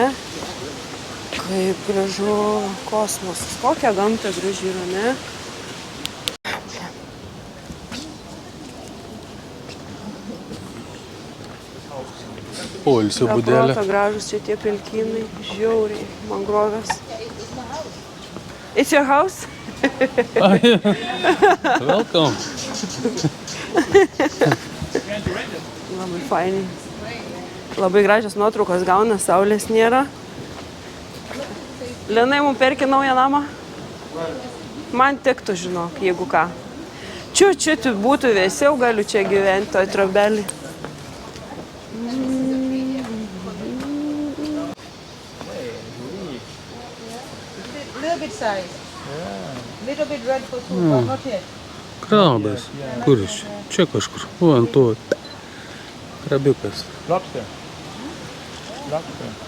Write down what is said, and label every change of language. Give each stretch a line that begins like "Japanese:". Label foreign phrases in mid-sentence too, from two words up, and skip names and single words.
Lithuanian: Kaip gražu kosmosas. Kokia gamta graži yra, ne? Poilsio būdelė. Proto gražus čia tie pelkynai, žiauriai, mangrovės.
English: It's your house? Welcome.
Lithuanian: Labai fainiai. Labai gražios nuotraukos gauna, saulės nėra. Linai, mums perki naują namą? Man tiktų, žinok, jeigu ką. Čiut būtų vėsiau, galiu čia gyventi, toj trobelį.
English: Little bit size. Little bit red for soup, but not yet.
Lithuanian: Krabas. Kur iš? Čia kažkur. O, ant to. Krabiukas.
English: Lobster. Lobster.